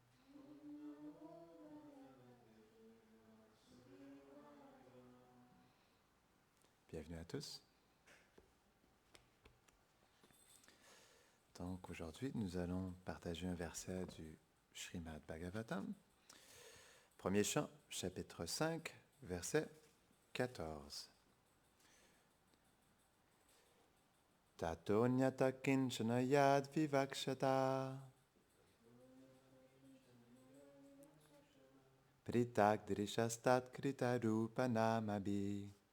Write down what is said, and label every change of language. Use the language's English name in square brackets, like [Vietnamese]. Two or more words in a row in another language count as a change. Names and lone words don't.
[French] Bienvenue à tous. Donc aujourd'hui, nous allons partager un verset du Srimad Bhagavatam. Premier chant, chapitre 5, verset 14. [Sanskrit] Tatonyata kinchana yad vivakshata pritak drishastat krita rupa namabi